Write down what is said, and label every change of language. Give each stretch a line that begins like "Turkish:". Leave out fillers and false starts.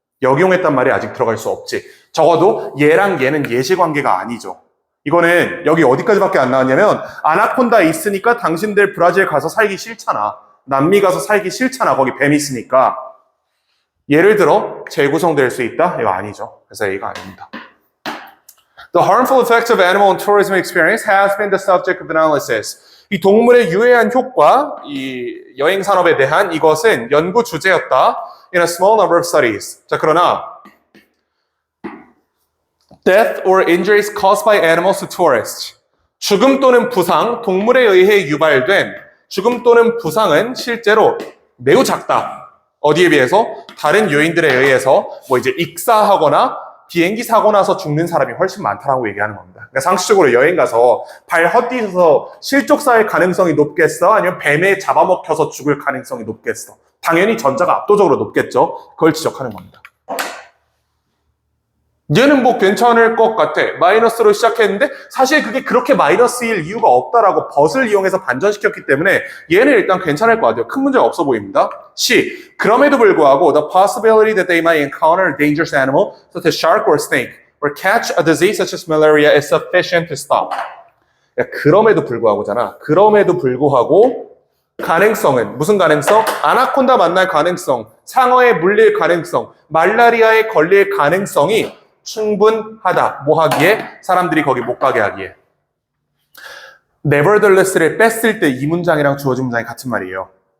Korean: 역용했단 말이 아직 들어갈 수 없지. 적어도 얘랑 얘는 예시관계가 아니죠. 이거는 여기 어디까지밖에 안 나왔냐면 아나콘다 있으니까 당신들 브라질 가서 살기 싫잖아. 남미 가서 살기 싫잖아. 거기 뱀 있으니까. 예를 들어 재구성될 수 있다? 이거 아니죠. 그래서 A가 아닙니다.
English: The harmful effects of animal and tourism experience has been the subject of analysis.
Korean: 이 동물의 유해한 효과, 이 여행 산업에 대한 이것은 연구 주제였다.
English: In a small number of studies.
Korean: 자, 그러나
English: Death or injuries caused by animals to tourists.
Korean: 죽음 또는 부상, 동물에 의해 유발된 죽음 또는 부상은 실제로 매우 작다. 어디에 비해서? 다른 요인들에 의해서 뭐 이제 익사하거나 비행기 사고 나서 죽는 사람이 훨씬 많다라고 얘기하는 겁니다. 그러니까 상식적으로 여행 가서 발 헛디뎌서 실족사의 가능성이 높겠어? 아니면 뱀에 잡아먹혀서 죽을 가능성이 높겠어? 당연히 전자가 압도적으로 높겠죠. 그걸 지적하는 겁니다. 얘는 뭐 괜찮을 것 같아. 마이너스로 시작했는데 사실 그게 그렇게 마이너스일 이유가 없다라고 벗을 이용해서 반전시켰기 때문에 얘는 일단 괜찮을 것 같아요. 큰 문제가 없어 보입니다. C. 그럼에도 불구하고
English: the possibility that they might encounter a dangerous animal such as shark or snake or catch a disease such as malaria is sufficient to stop.
Korean: 그럼에도 불구하고잖아. 그럼에도 불구하고 가능성은 무슨 가능성? 아나콘다 만날 가능성, 상어에 물릴 가능성, 말라리아에 걸릴 가능성이 충분하다. 뭐 하기에? 사람들이 거기 못 가게 하기에. nevertheless를 뺐을 때 이 문장이랑 주어진 문장이 같은 말이에요.